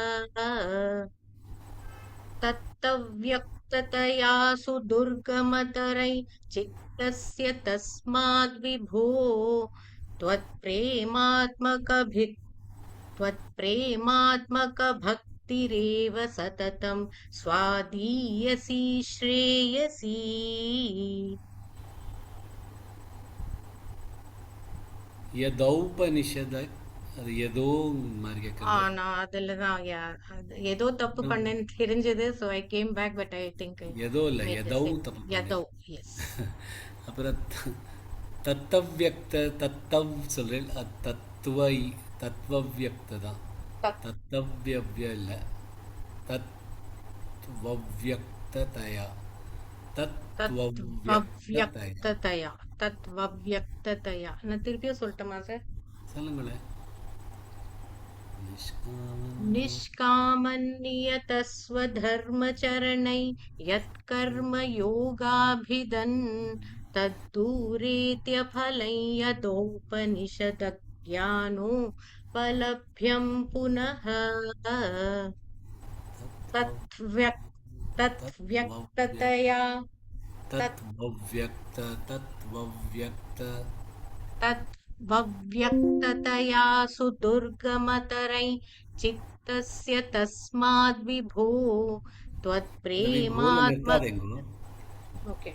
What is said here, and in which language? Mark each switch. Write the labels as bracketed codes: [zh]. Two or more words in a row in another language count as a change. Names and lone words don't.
[sa] तत्तव्यक्ततया सुदुर्गमतरै चित्तस्य तस्माद्विभो त्वत्प्रेमात्मकभक्तिरेव सततं स्वादीयसी श्रेयसी [ta] யதௌபனிஷத அது ஏதோ மாதிரி கேட்குறது நான் அதுல தான் ஏதோ தப்பு பண்ணேன்னு தெரிஞ்சது [en] so I came back but I think [ta] ஏதோ இல்லை எதௌ தப்பு யதோ yes அப்புறம் தத்தவ்யக்த தத்தவ் சொல்கிறேன் தத்துவவியக்த தான் तत्तव्यव्य இல்ல तत्त्वव्यक्ततया தத்வவ்யக்ததயா தத்வவ்யக்ததயா நான் திருப்பியும் சொல்லட்டுமா சார்? சொல்லுங்களேன். [sa] निष्कामन्नियतस्वधर्मचरणै यत्कर्म योगाभिधन् तद्दूरेत्यफलं यदोपनिषदज्ञानोपलभ्यं पुनः तत्व्यक्ततया तद्व्यक्ततया सुदुर्गमतरै चित्तस्य तस्माद्विभो त्वत्प्रेमात्मक ओके